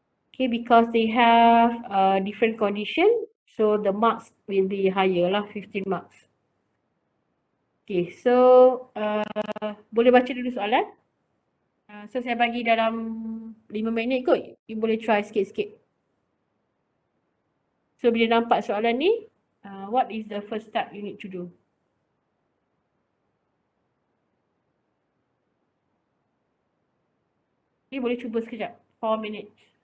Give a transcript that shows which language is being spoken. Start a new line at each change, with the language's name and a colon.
English: Okay, because they have different condition, so the marks will be higher lah, 15 marks.
Malay: Okay, so boleh baca dulu soalan. So saya bagi dalam 5 minit kot, you boleh try sikit-sikit.
English: So
Malay: bila nampak soalan ni,
English: what is the first step you need to do?
Malay: Okay, boleh cuba sekejap,
English: 4 minutes.